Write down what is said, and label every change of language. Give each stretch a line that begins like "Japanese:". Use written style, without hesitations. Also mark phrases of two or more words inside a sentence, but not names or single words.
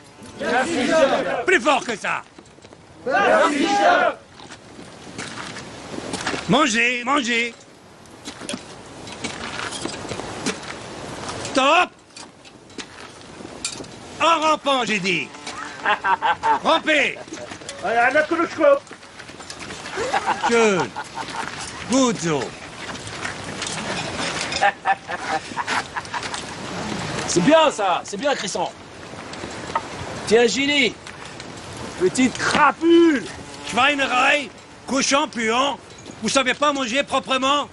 French: Merci, chef. Plus fort que ça! Merci, chef. Mangez, mangez! Stop! En rampant, j'ai dit! Rampez!
German: Schön! Gut so!
French: C'est bien ça, c'est bien Crisson. Tiens Gilly, petite crapule. Schweinerei, cochon puant, vous savez pas manger proprement?